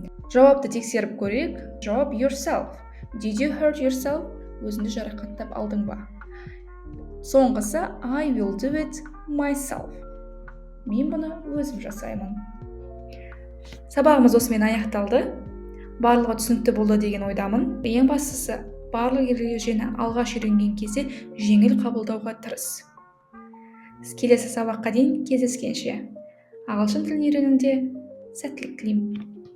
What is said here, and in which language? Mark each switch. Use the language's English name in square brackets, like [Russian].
[Kazakh] Жауапты тексеріп көрейік. Жауап yourself. [English] Did you hurt yourself? [Kazakh] Өзіңді жарақаттап алдың ба? [English] Соңғысы I will do it myself. [Kazakh] Мен бұны өзім жасаймын. Сабағымыз осымен аяқталды. Барлығы түсінікті болды деген ойдамын. Ең бастысы, барлық ережені алғаш үйренген кезде жеңіл қабылдауға тырыс. Келесі сабаққа дейін кездескенше. Ағылшын тілін үйренуде сәттілік тілеймін.